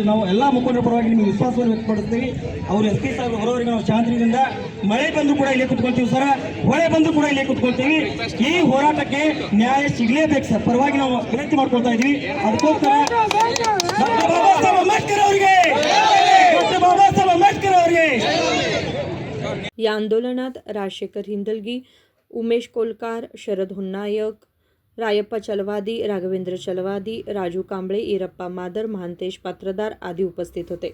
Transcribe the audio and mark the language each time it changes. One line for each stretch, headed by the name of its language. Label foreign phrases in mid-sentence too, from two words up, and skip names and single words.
Kannada: ನಾವು ಎಲ್ಲ ಮುಖಂಡರ ಪರವಾಗಿ ನಿಮಗೆ ವಿಶ್ವಾಸವನ್ನು ವ್ಯಕ್ತಪಡಿಸ್ತೀವಿ. ಅವರು ಎಸ್ ಪಿ ಸಾಹೇಬ್ ಬರೋವರೆಗೆ ನಾವು ಶಾಂತಿಯಿಂದ, ಮಳೆ ಬಂದು ಕೂಡ ಇಲ್ಲೇ ಕುತ್ಕೊಳ್ತೀವಿ ಸರ್, ಹೊಳೆ ಬಂದು ಕೂಡ ಇಲ್ಲೇ ಕುತ್ಕೊಳ್ತೀವಿ. ಈ ಹೋರಾಟಕ್ಕೆ ನ್ಯಾಯ ಸಿಗಲೇಬೇಕು ಸರ್, ಪರವಾಗಿ ನಾವು ವಿನಂತಿ ಮಾಡ್ಕೊಳ್ತಾ ಇದ್ವಿ. ಅದಕ್ಕೋಸ್ಕರ ಡಾಕ್ಟರ್ ಬಾಬಾ ಸಾಹೇಬ್ ಅಂಬೇಡ್ಕರ್ ಅವರಿಗೆ, ಡಾಕ್ಟರ್ ಬಾಬಾ साहेब आंबेडकर ಅವರಿಗೆ.
Marathi: या आंदोलनात राजशेखर हिंदलगी, उमेश कोलकार, शरद होन्नायक, रायप्पा चलवादी, राघवेंद्र चलवादी, राजू कांबळे, इरप्पा मादर, महांतेश पात्रदार आदी उपस्थित होते.